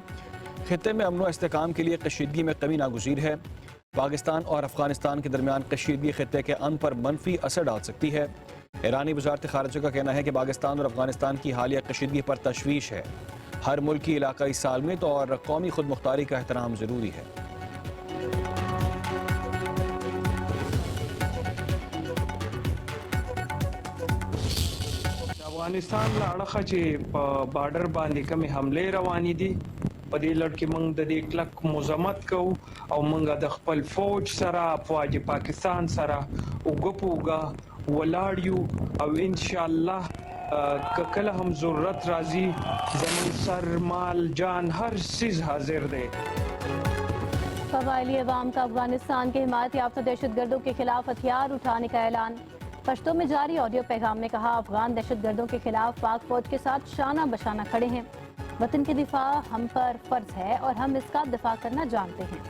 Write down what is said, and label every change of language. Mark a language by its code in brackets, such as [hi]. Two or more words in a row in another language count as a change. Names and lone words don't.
[ur] خطے میں امن و استحکام کے لیے کشیدگی میں کمی ناگزیر ہے. پاکستان اور افغانستان کے درمیان کشیدگی خطے کے امن پر منفی اثر ڈال سکتی ہے. ایرانی وزارت خارجہ کا کہنا ہے کہ پاکستان اور افغانستان کی حالیہ کشیدگی پر تشویش ہے. ہر ملک کی علاقائی سالمیت اور قومی خود مختاری کا احترام ضروری ہے. [ps] افغانستان له اړخه چې په بارډر باندې کومې حملې روانې دي په دې لړ کې موږ د دې کلک مزمت کوو او موږ د خپل فوج سره افواج پاکستان سره اوږه په اوږه ولاړ یو او [ar] ان شاء الله [ps] که کله هم ضرورت راځي زموږ سر مال جان هر چیز حاضر دی। [ur] قبائلی عوام کا افغانستان کے حمایت یافتہ دہشت گردوں کے خلاف ہتھیار اٹھانے کا اعلان. پشتو میں جاری آڈیو پیغام میں کہا افغان دہشت گردوں کے خلاف پاک فوج کے ساتھ شانہ بشانہ کھڑے ہیں. وطن کے دفاع ہم پر فرض ہے اور ہم اسکا دفاع کرنا جانتے ہیں.